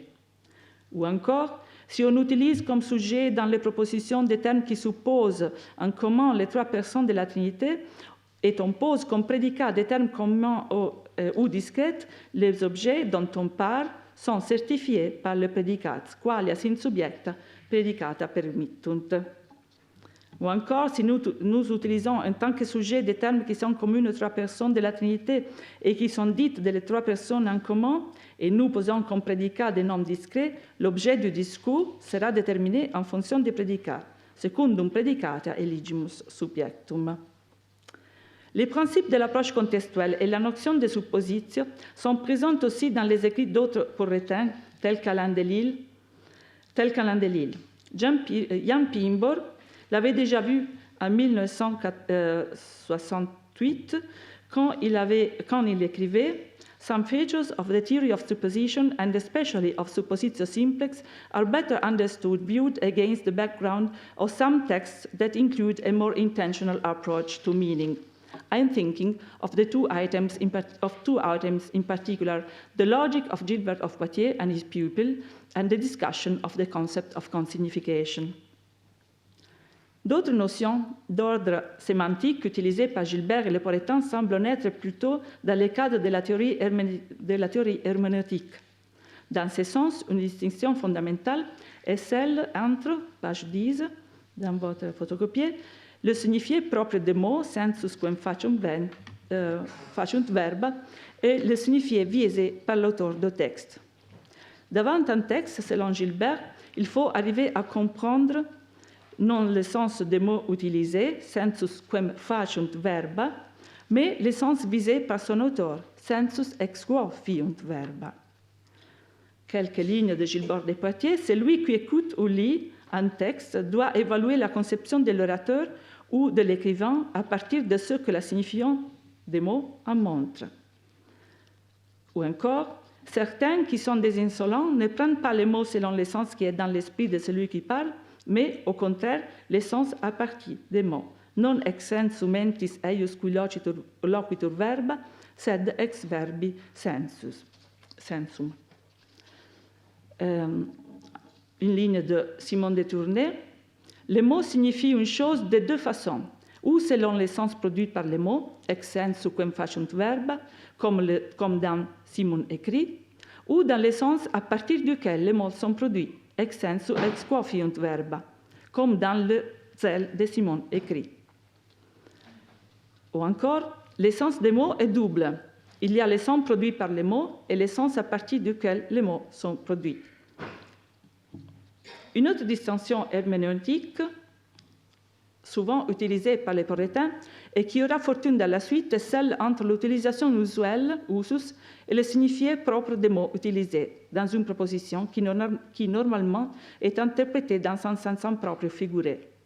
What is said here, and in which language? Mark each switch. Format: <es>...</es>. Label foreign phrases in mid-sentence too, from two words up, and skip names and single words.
<fr>Ou encore, si on utilise comme sujet dans les propositions des termes qui supposent en commun les 3 personnes de la Trinité, et on pose comme prédicat des termes communs ou discrets, les objets dont on parle sont certifiés par le prédicat,</fr> <la>qualia sint subjecta predicata permittunt.</la> <fr>Ou encore, si nous utilisons en tant que sujet des termes qui sont communs aux 3 personnes de la Trinité et qui sont dites des 3 personnes en commun, et nous posons comme prédicat des noms discrets, l'objet du discours sera déterminé en fonction des prédicats,</fr> <la>secundum predicata eligimus subjectum.</la> <fr>Les principes de l'approche contextuelle et la notion de suppositio sont présents aussi dans les écrits d'autres porrétains, tels qu'Alain de Lille, tel qu'un Landélil. Jan Pijnborg l'avait déjà vu en 1968 quand il écrivait</fr> <en>« Some features of the theory of supposition, and especially of</en> <la>suppositio simplex,</la> <en>are better understood viewed against the background of some texts that include a more intentional approach to meaning. I'm thinking of two items in particular, the logic of Gilbert of Poitiers and his pupil, and the discussion of the concept of consignification.</en> <fr>» D'autres notions d'ordre sémantique utilisées par Gilbert et Le Poretin semblent naître plutôt dans le cadre de la théorie herméneutique. Dans ce sens, une distinction fondamentale est celle entre, page 10, dans votre photocopier, le signifié propre des mots,</fr> <la>sensus quem faciunt verba,</la> <fr>et le signifié visé par l'auteur du texte. Devant un texte, selon Gilbert, il faut arriver à comprendre non le sens des mots utilisés,</fr> <la>sensus quem faciunt verba,</la> <fr>mais le sens visé par son auteur,</fr> <la>sensus ex quo fiunt verba.</la> <fr>Quelques lignes de Gilbert de Poitiers, celui qui écoute ou lit un texte doit évaluer la conception de l'orateur ou de l'écrivain à partir de ce que la signification des mots en montre. Ou encore, certains qui sont des insolents ne prennent pas les mots selon le sens qui est dans l'esprit de celui qui parle, mais au contraire, le sens à partir des mots.</fr> <la>Non ex sensu mentis eius qui loquitur verba, sed ex verbi sensum.</la> <fr>Une ligne de Simon de Tournai. Les mots signifient une chose de deux façons, ou selon le sens produit par les mots,</fr> <la>ex sensu quem faciunt verba,</la> <fr>comme dans Simon écrit, ou dans le sens à partir duquel les mots sont produits,</fr> <la>ex sensu ex quo fiunt verba,</la> <fr>comme dans le zèle de Simon écrit. Ou encore, le sens des mots est double. Il y a le sens produit par les mots et le sens à partir duquel les mots sont produits. Une autre distinction herméneutique, souvent utilisée par les Poretins, et qui aura fortune dans la suite, est celle entre l'utilisation usuelle, usus, et le signifié propre des mots utilisés dans une proposition qui normalement est interprétée dans un sens propre figuré.</fr>